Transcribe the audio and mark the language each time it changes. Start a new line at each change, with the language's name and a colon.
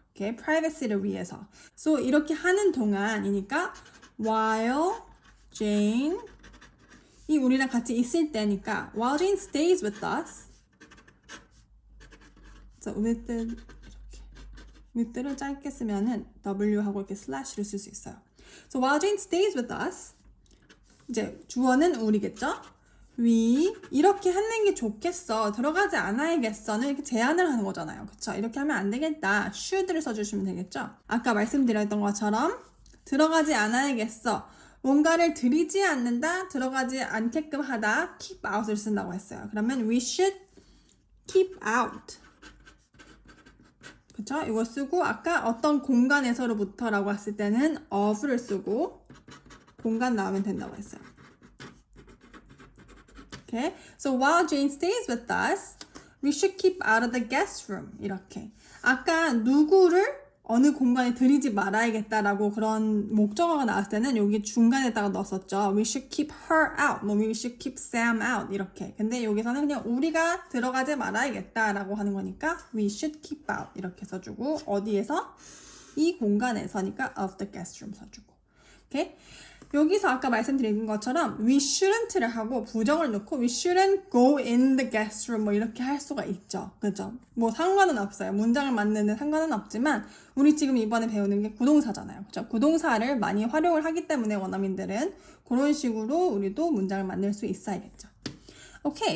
Korean: 이렇게 privacy를 위해서. So 이렇게 하는 동안이니까 while Jane 이 우리랑 같이 있을 때니까
English: while Jane stays with us.
Korean: So with를 짧게 쓰면은 W하고 이렇게 슬래시를 쓸 수 있어요.
English: So while Jane stays with us
Korean: 이제 주어는 우리겠죠?
English: We
Korean: 이렇게 하는 게 좋겠어. 들어가지 않아야겠어는 이렇게 제안을 하는 거잖아요. 그쵸? 이렇게 하면 안 되겠다.
English: should
Korean: 를 써주시면 되겠죠? 아까 말씀드렸던 것처럼 들어가지 않아야겠어. 뭔가를 들이지 않는다, 들어가지 않게끔 하다,
English: keep out
Korean: 을 쓴다고 했어요.
English: 그러면 we should keep out.
Korean: 그쵸? 이거 쓰고 아까 어떤 공간에서로부터라고 했을 때는 of를 쓰고 공간 나오면 된다고 했어요.
English: Okay? So while Jane stays with us, we should keep out of the guest room.
Korean: 이렇게. 아까 누구를 어느 공간에 들이지 말아야겠다라고 그런 목적어가 나왔을 때는 여기 중간에다가 넣었었죠.
English: We should keep her out,
Korean: 뭐
English: we should keep Sam out
Korean: 이렇게. 근데 여기서는 그냥 우리가 들어가지 말아야겠다라고 하는 거니까
English: we should keep out
Korean: 이렇게 써주고 어디에서? 이 공간에서니까
English: of the guest room
Korean: 써주고.
English: 오케이?
Korean: 여기서 아까 말씀드린 것처럼 we shouldn't를 하고 부정을 넣고
English: we shouldn't go in the guest room
Korean: 뭐 이렇게 할 수가 있죠. 그죠? 뭐 상관은 없어요. 문장을 만드는 상관은 없지만 우리 지금 이번에 배우는 게 구동사잖아요. 그죠? 구동사를 많이 활용을 하기 때문에 원어민들은 그런 식으로 우리도 문장을 만들 수 있어야겠죠. 오케이.